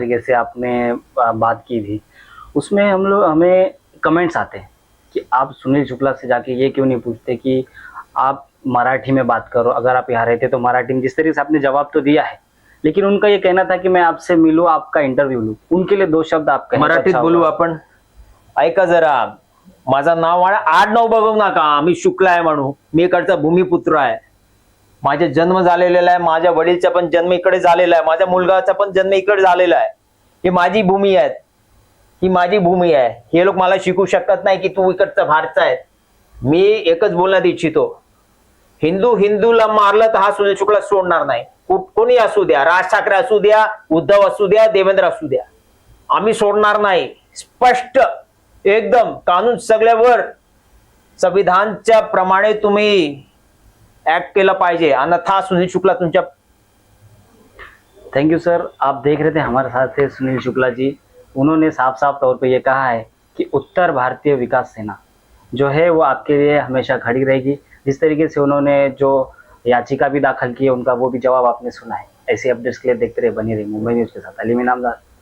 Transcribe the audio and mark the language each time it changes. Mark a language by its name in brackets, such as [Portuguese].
[Hindi] तरीके से आपने बात की थी, उसमें हमें कमेंट्स आते हैं कि आप सुनील शुक्ला से जाके ये क्यों नहीं पूछते कि आप मराठी में बात करो, अगर आप यहाँ रहते तो मराठी में। जिस तरीके से आपने जवाब तो दिया है, लेकिन उनका ये कहना था कि मैं आपसे मिलूं, आपका इंटरव्यू लूं। उनके लिए 2 शब्द आप कहें तो [Marathi] मराठीत [Hindi] अच्छा [Marathi] बोलू [Hindi] होगा। [Marathi] आपण? ऐका जरा, माझं नाव आडनाव बघू नका, मी शुक्ला आहे म्हणू, मी इकडचा भूमिपुत्र आहे, माझा जन्म झालेला आहे, माझ्या वडीलचा पण जन्म इकडे झालेला आहे, माझ्या मुलगाचा पण जन्म इकडे झालेला आहे, ही माझी भूमी आहे, ही माझी भूमी आहे। हे लोक मला शिकू शकत नाही की तू इकडचा भारचा आहे। मी एकच बोलण्यात इच्छितो, हिंदू हिंदूला मारलं तर हा सुनील शुक्ला सोडणार नाही, कोणी असू द्या, राज ठाकरे असू द्या, उद्धव असू द्या, देवेंद्र असू द्या, आम्ही सोडणार नाही। स्पष्ट एकदम, कानून सगळ्यावर, संविधानच्या प्रमाणे तुम्ही ऍक्ट केलं पाहिजे, अन्यथा सुनील शुक्ला तुमच्या। [English] Thank you sir. [Hindi] आप देख रहे थे हमारे साथ थे सुनील शुक्ला जी। उन्होंने साफ साफ तौर पे ये कहा है कि उत्तर भारतीय विकास सेना जो है वो आपके लिए हमेशा खड़ी रहेगी। जिस तरीके से उन्होंने जो याचिका भी दाखिल की है, उनका वो भी जवाब आपने सुना है। ऐसे अपडेट्स के लिए देखते रहे, बनी रही मुंबई न्यूज़ के साथ। अली इनामदार।